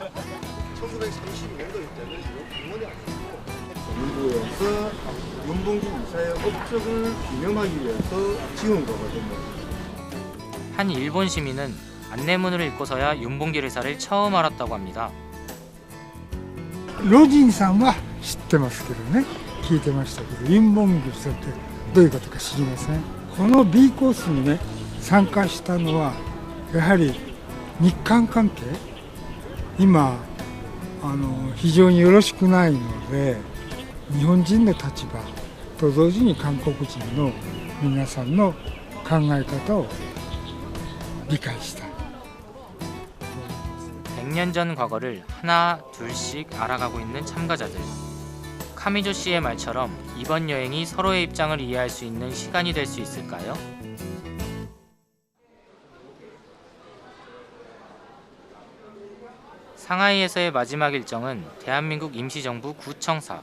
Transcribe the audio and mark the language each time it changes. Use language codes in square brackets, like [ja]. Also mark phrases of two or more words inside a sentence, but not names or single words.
[ko] 1932년도일 때는 이거 공원이 아니고 정부에서 윤봉길 의사의 업적을 기념하기 위해서 지은 거거든요. 한 일본 시민은 안내문을 읽고서야 윤봉길 의사를 처음 알았다고 합니다. [ja] ロジンさんは知ってますけどね、聞いてましたけど、ユンボンギルさんってどういうことか知りません。この B コースにね参加したのはやはり日韓関係、今非常によろしくないので、日本人の立場と同時に韓国人の皆さんの考え方を理解した。 [ko] 100년 전 과거를 하나 둘씩 알아가고 있는 참가자들. 카미조 씨의 말처럼 이번 여행이 서로의 입장을 이해할 수 있는 시간이 될 수 있을까요? 상하이에서의 마지막 일정은 대한민국 임시정부 구청사.